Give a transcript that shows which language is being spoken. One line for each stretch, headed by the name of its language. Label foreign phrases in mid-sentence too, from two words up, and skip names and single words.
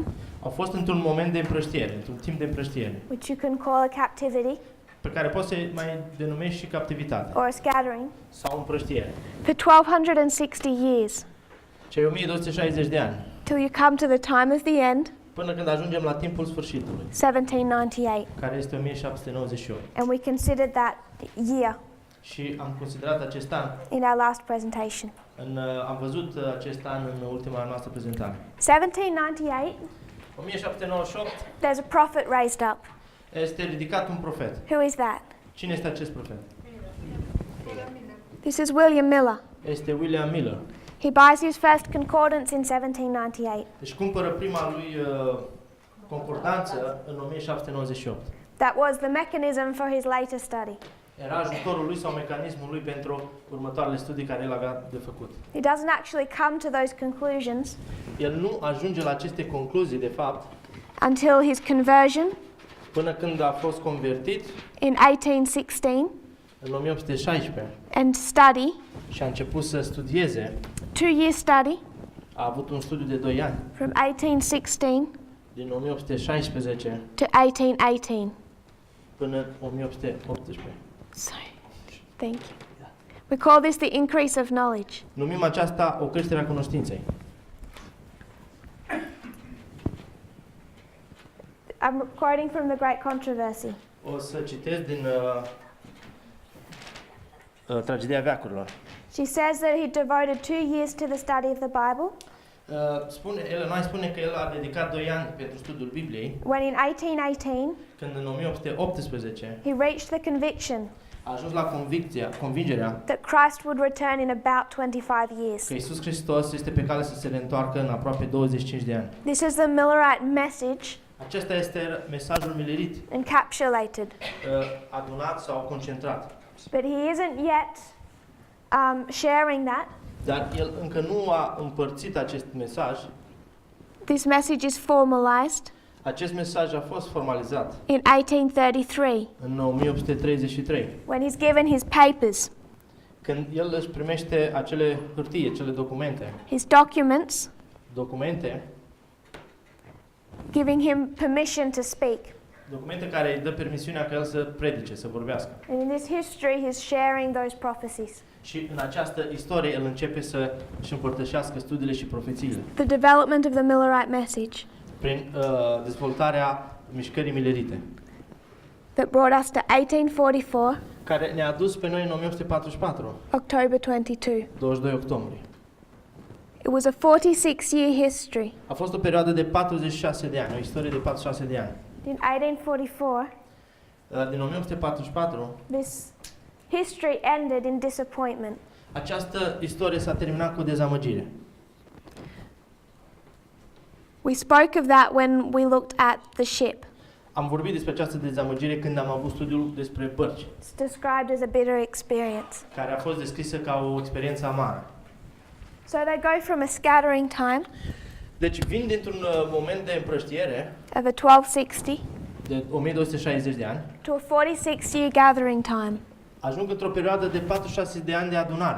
Romanian: Au fost într-un moment de împrăștiere, într-un timp de împrăștiere,
English: which you can call a captivity
Romanian: pe care poți să mai denumești și captivitate
English: or a scattering,
Romanian: sau împrăștiere.
English: for 1260 years,
Romanian: Cei 1260 de ani,
English: till you come to the time of the end,
Romanian: până când ajungem la timpul sfârșitului,
English: 1798.
Romanian: care este 1798.
English: And we considered that year
Romanian: Și am considerat acest an,
English: in our last presentation.
Romanian: am văzut acest an în ultima noastră prezentare.
English: 1798,
Romanian: 1798
English: there's a prophet raised up.
Romanian: este ridicat un profet.
English: Who is that?
Romanian: Cine este acest profet?
English: This is William Miller.
Romanian: Este William Miller.
English: He buys his first concordance in 1798.
Romanian: Deci cumpără prima lui concordanță în 1798.
English: That was the mechanism for his later study.
Romanian: Era ajutorul lui sau mecanismul lui pentru următoarele studii care el avea de făcut.
English: He doesn't actually come to those conclusions
Romanian: El nu ajunge la aceste concluzii, de fapt,
English: until his conversion
Romanian: până când a fost convertit
English: in 1816
Romanian: în 1816
English: and study,
Romanian: și a început să studieze.
English: 2-year study
Romanian: A avut un studiu de 2 ani,
English: from 1816
Romanian: din 1816
English: to 1818.
Romanian: până în 1818.
English: Sorry. Thank you. We call this the increase of knowledge.
Romanian: Numim aceasta o creștere a cunoștinței.
English: I'm quoting from the Great Controversy.
Romanian: O să citesc din Tragedia veacurilor.
English: She says that he devoted 2 years to the study of the Bible,
Romanian: Noi spune că el a dedicat 2 ani pentru studiul Bibliei,
English: when in 1818
Romanian: când în 1818
English: he reached the conviction
Romanian: a ajuns la convingerea
English: that Christ would return in about 25 years.
Romanian: că Iisus Hristos este pe cale să se reîntoarcă în aproape 25 de ani.
English: This is the Millerite message
Romanian: Acesta este mesajul milerit,
English: encapsulated,
Romanian: adunat sau concentrat.
English: but he isn't yet sharing that.
Romanian: Dar el încă nu a împărțit acest mesaj.
English: This message is formalized
Romanian: Acest mesaj a fost formalizat
English: in 1833
Romanian: în 1833,
English: when he's given his papers,
Romanian: când el își primește acele hârtii, acele documente,
English: documente giving him permission to speak.
Romanian: documente care îi dă permisiunea ca el să predice, să vorbească.
English: And in this history, he's sharing those prophecies.
Romanian: Și în această istorie el începe să își împărtășească studiile și profețiile
English: The development of the Millerite message
Romanian: prin dezvoltarea mișcării milerite,
English: that brought us to 1844,
Romanian: care ne-a dus pe noi în 1844,
English: October 22.
Romanian: 22 octombrie.
English: It was a 46-year history.
Romanian: A fost o perioadă de 46 de ani, o istorie de 46 de ani.
English: In 1844,
Romanian: Din 1844,
English: this history ended in disappointment.
Romanian: această istorie s-a terminat cu dezamăgire.
English: We spoke of that when we looked at the ship.
Romanian: Am vorbit despre această dezamăgire când am avut studiul despre bărci,
English: It's described as a bitter experience.
Romanian: care a fost descrisă ca o experiență amară.
English: So they go from a scattering time
Romanian: Deci vin dintr-un moment de împrăștiere
English: of a 1260
Romanian: de 1260 de ani,
English: to a 46-year gathering time.
Romanian: ajung într-o perioadă de 46 de ani de adunare.